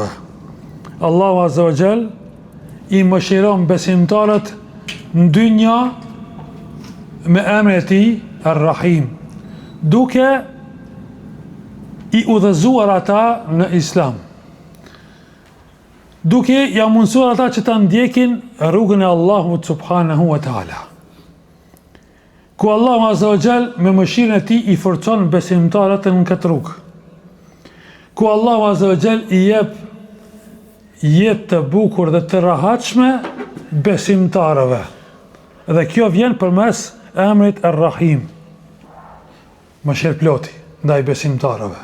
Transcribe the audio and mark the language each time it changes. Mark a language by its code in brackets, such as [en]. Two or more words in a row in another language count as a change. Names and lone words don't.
[sq] Allahu [ar] عز وجل [sq] i mëshiron besimtarët në dynja me emrin e tij Ar-Rahim, duke i udhëzuar ata në Islam. duke ja mundësuar ata që ta ndjekin rrugën e Allahut [ar] سبحانه وتعالى. [sq] Ku Allahu [ar] عز وجل [sq] me mëshirën e tij i forcon besimtarët në këtë rrugë. Ku Allahu [ar] عز وجل [sq] i jep jetë të bukur dhe të rahatshme besimtarëve. Dhe kjo vjen përmes emrit Ar-Rahim, mëshirëploti ndaj besimtarëve.